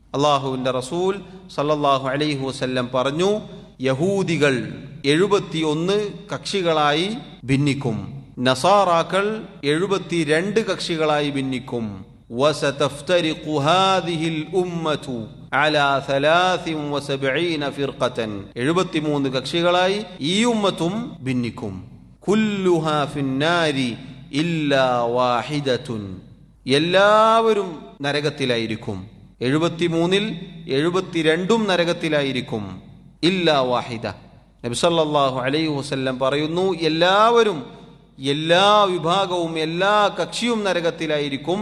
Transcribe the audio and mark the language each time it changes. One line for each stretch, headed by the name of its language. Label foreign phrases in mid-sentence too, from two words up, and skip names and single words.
Malayalam: അള്ളാഹുവിൻ്റെ റസൂൽ
Arabic: صلى الله عليه وسلم
Malayalam: പറഞ്ഞു, യഹൂദികൾ 71 കക്ഷികളായി ഭിന്നിക്കും, നസാറാക്കൾ 72 കക്ഷികളായി ഭിന്നിക്കും.
Arabic: وستفترق هذه الأمة على 73 فرقة
Malayalam: 73 കക്ഷികളായി ഈ ഉമ്മത്തും ഭിന്നിക്കും.
Arabic: كلها في النار إلا واحدة
Malayalam: എല്ലാവരും നരകത്തിലായിരിക്കും. 73-ൽ 72 നരകത്തിലായിരിക്കും.
Arabic: إلا واحدة.
Malayalam: നബി
Arabic: صلى الله عليه وسلم
Malayalam: പറയുന്നു, എല്ലാവരും, എല്ലാ വിഭാഗവും, എല്ലാ കക്ഷിയും നരകത്തിലായിരിക്കും.